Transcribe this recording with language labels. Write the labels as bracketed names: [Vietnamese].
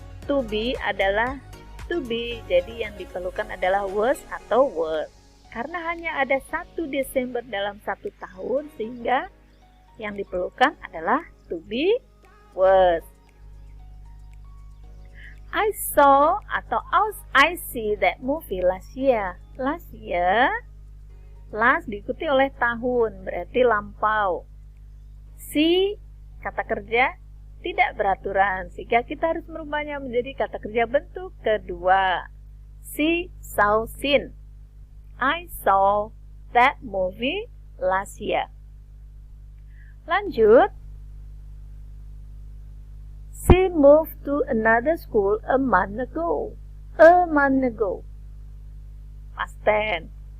[Indonesian] To be adalah to be, jadi yang diperlukan adalah was atau were. Karena hanya ada 1 Desember dalam 1 tahun, sehingga yang diperlukan adalah to be, was. [English] I saw atau I see that movie last year. [Indonesian] Last year, last diikuti oleh tahun, berarti lampau. See, kata kerja tidak beraturan, sehingga kita harus merubahnya menjadi kata kerja bentuk kedua. [English] See, saw, seen. I saw that movie last year. [Indonesian] Lanjut. [English] She moved to another school a month ago. A month ago. Past tense.